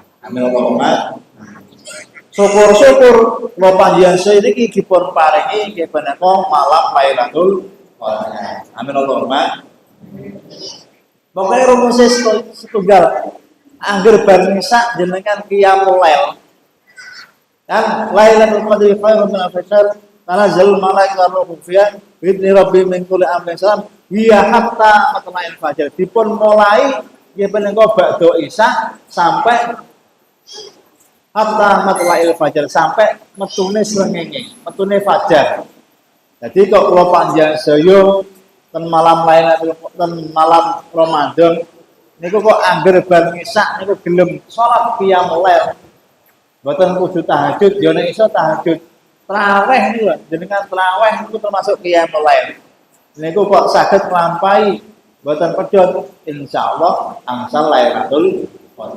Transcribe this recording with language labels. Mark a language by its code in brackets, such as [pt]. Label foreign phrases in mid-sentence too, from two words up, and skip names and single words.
[ar] آمين اللهم. [jv] Syukur-syukur kula panjenengan saya niki dipun paringi nggih menika malam Lailatul Qadar. [ar] آمين اللهم. [jv] Pokoke rumusé setunggal. Angger bar nisa jenengan [ar] قيام الليل. Dan ليلة القدر خير من ألف شهر. تنزل الملائكة والروح فيها بإذن ربهم من كل أمر سلام. هي حتى مطلع الفجر. [jv] Dipun mulai nggih menika [ar] بعد العشاء [jv] sampai [ar] حتى مطلع الفجر, [jv] sampai metune srengenge, metune fajar. Jadi kok kula panjenengan saya ten malam Lailatul ten malam Ramadan niku kok angger bar isya niku gelem salat [ar] قيام الليل. [jv] Mboten kudu tahajud, yo nek iso tahajud. Tarawih niku jenengan tarawih niku termasuk [ar] قيام الليل. [jv] Niku kok saged nglampahi mboten pedhot insyaallah angsal Lailatul Qadar.